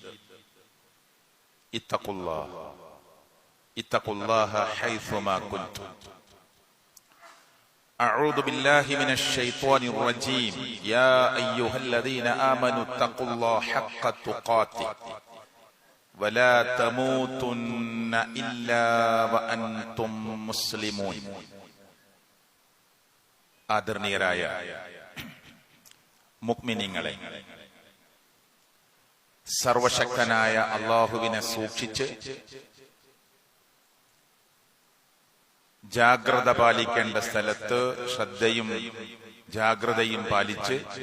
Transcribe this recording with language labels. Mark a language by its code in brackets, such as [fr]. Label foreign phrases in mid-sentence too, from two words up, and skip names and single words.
[ar] اتقوا الله حيثما كنتم أعوذ بالله من الشيطان الرجيم يا أيها الذين آمنوا اتقوا الله حق تقاته ولا تموتن إلا وأنتم مسلمون [ml] ആദരണീയരായ മുഅ്മിനീങ്ങളെ, സർവശക്തനായ അല്ലാഹുവിനെ സൂക്ഷിച്ച് ജാഗ്രത പാലിക്കേണ്ട സ്ഥലത്ത് ശ്രദ്ധയും ജാഗ്രതയും പാലിച്ച്